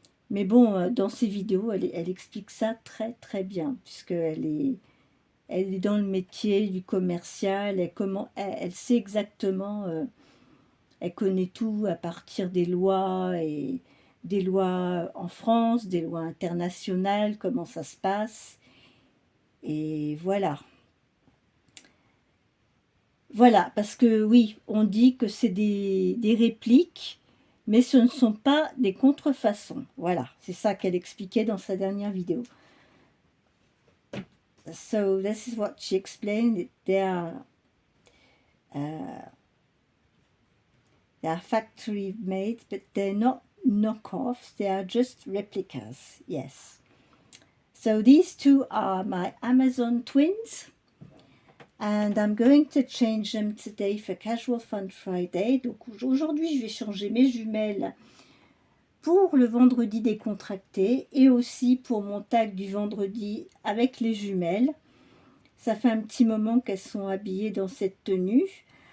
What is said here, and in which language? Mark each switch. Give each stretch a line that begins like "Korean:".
French: Mais bon, dans ses vidéos, elle explique ça très bien, puisqu'elle est dans le métier du commercial, elle sait exactement, elle connaît tout à partir des lois, et des lois en France, des lois internationales, comment ça se passe. Et voilà. Voilà, parce que oui, on dit que c'est des répliques, mais ce ne sont pas des contrefaçons. Voilà, c'est ça qu'elle expliquait dans sa dernière vidéo.
English: So this is what she explained. They are factory made, but they're not knockoffs. They are just replicas. Yes. So these two are my Amazon twins. And I'm going to change them today for Casual Fun Friday.
French: Donc aujourd'hui, je vais changer mes jumelles pour le vendredi décontracté et aussi pour mon tag du vendredi avec les jumelles. Ça fait un petit moment qu'elles sont habillées dans cette tenue.